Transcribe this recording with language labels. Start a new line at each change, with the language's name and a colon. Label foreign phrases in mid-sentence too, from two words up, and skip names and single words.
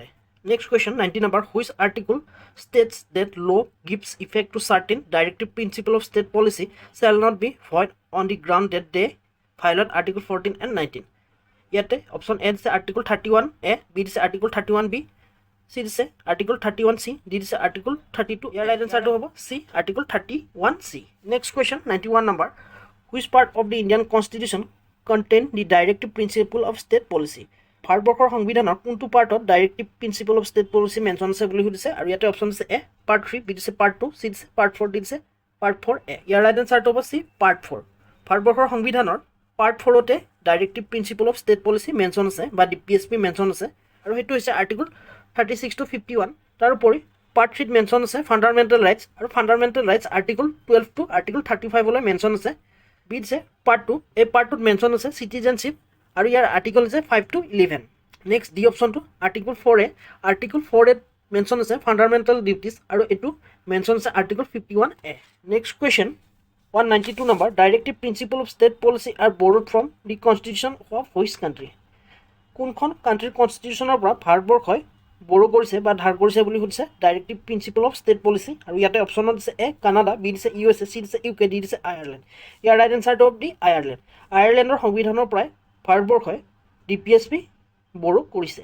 English: next question, 90 number. Which article states that law gives effect to certain directive principle of state policy shall not be void on the ground that they violate Article 14 and 19?
Assamese: ইয়াতে অপশ্যন এ দিছে আৰ্টিকল 31A, বি দিছে আৰ্টিকল 31B, চি দিছে আৰ্টিকল 31C, ডি দিছে আৰ্টিকল 32। ইয়াৰ
English: right answerটো
Assamese: হ'ব চি আৰ্টিকল 31C।
English: next question, 91 number. Which part of the Indian Constitution contain the directive principle of state policy?
Assamese: ভাৰতবৰ্ষৰ সংবিধানৰ কোনটো পাৰ্টত
English: directive principle of state policy
Assamese: মেনশ্যন আছে বুলি সুধিছে আৰু ইয়াতে অপশ্যন দিছে এ পাৰ্ট 3, বি দিছে পাৰ্ট 2, চি দিছে পাৰ্ট 4, ডি দিছে পাৰ্ট 4A। ইয়াৰ
English: right answerটো
Assamese: হ'ব চি পাৰ্ট 4। ভাৰতবৰ্ষৰ সংবিধানৰ পাৰ্ট 4তে
English: directive principle of state policy
Assamese: মেনশ্যন আছে বা DPSP মেনশ্যন আছে আৰু সেইটো হৈছে আৰ্টিকল 36 to 51। তাৰোপৰি পাৰ্ট 3ত মেনশ্যন আছে
English: fundamental rights
Assamese: আৰু
English: fundamental rights
Assamese: আৰ্টিকল 12 to আৰ্টিকল 35লৈ মেনশ্যন আছে। বি দিছে পাৰ্ট 2, এই পাৰ্টটোত মেনশ্যন আছে চিটিজেনশ্বিপ আৰু ইয়াৰ আৰ্টিকল আছে 5 to 11। নেক্সট ডি অপশ্যনটো আৰ্টিকল 4A, আৰ্টিকল 4A মেনশ্যন আছে
English: fundamental duties
Assamese: আৰু এইটো মেনশ্যন আছে আৰ্টিকল 51A।
English: next question, 192 number. Directive principle of state policy are borrowed from the constitution of which country?
Assamese: কোনখন
English: countryৰ constitutionৰ
Assamese: পৰা ভাৰতবৰ্ষই বড়ো কৰিছে বা ধাৰ কৰিছে বুলি সুধিছে
English: directive principle of state policy
Assamese: আৰু ইয়াতে অপশ্যনত দিছে এ কানাডা, বি দিছে USA, চি দিছে UK, ডি দিছে আয়াৰলেণ্ড। ইয়াৰ
English: right answerটো
Assamese: হ'ব দি আয়াৰলেণ্ড। আয়াৰলেণ্ডৰ সংবিধানৰ পৰাই ভাৰতবৰ্ষই DPSP বড়ো কৰিছে।